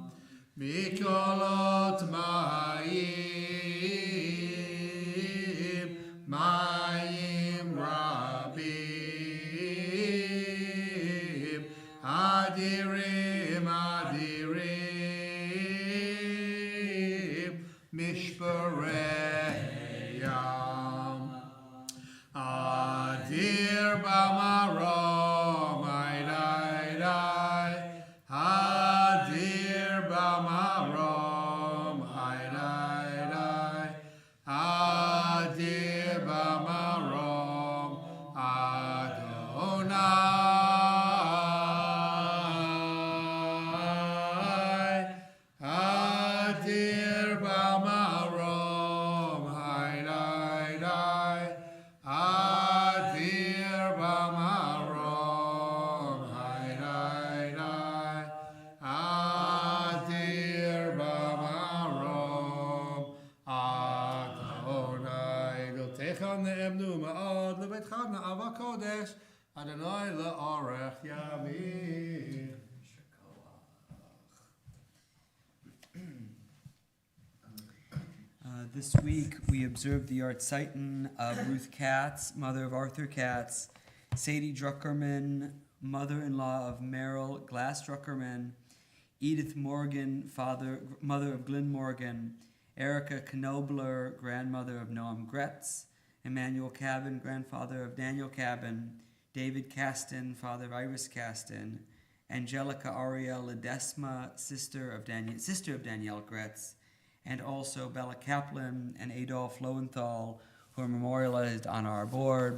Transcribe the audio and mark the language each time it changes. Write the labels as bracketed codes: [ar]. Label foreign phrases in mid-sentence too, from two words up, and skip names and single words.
[he] מקולות מים, מים רבים, אדירים, אדירים, משפרי ים. אדיר במרום, איי די די, אדיר במרום, איי די די, אדיר במרום, אדוני, אדיר במרום, איי די די, אדיר במרום, איי די די, אדיר במרום, אדוני. דלתך נאמנו מאוד, לביתך נאווה קודש, אדוני לאורך ימים. [en] This week we observed the Artzeiten of Ruth Katz, mother of Arthur Katz, Sadie Druckerman, mother-in-law of Merrill Glass Druckerman, Edith Morgan, mother of Glyn Morgan, Erica Knobler, grandmother of Noam Gretz, Emmanuel Cabin, grandfather of Daniel Cabin, David Caston, father of Iris Caston, Angelica Ariel Ledesma, sister of Danielle Gretz, and also Bella Kaplan and Adolf Lowenthal, who are memorialized on our board.